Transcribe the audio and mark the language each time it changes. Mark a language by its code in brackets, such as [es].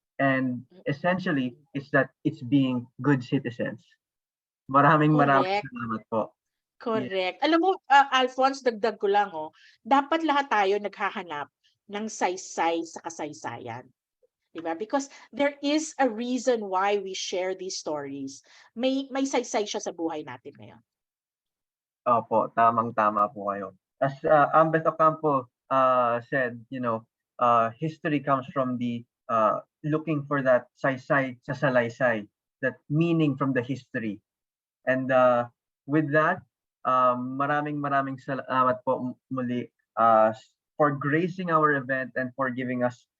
[en] And essentially, it's being good citizens. [tl] Maraming salamat po. Correct. Alam mo, Alphonse, dagdag ko lang, dapat lahat tayo naghahanap ng saysay sa kasaysayan. Diba? [en] Because there is a reason why we share these stories. [tl] May saysay siya sa buhay natin ngayon. Opo, tamang-tama po kayo. [en] As Ambeth Ocampo said, history comes from the looking for that [tl] saysay sa salaysay, [en] that meaning from the history. And with that, [tl] maraming salamat po muli [en] for gracing our event and for giving us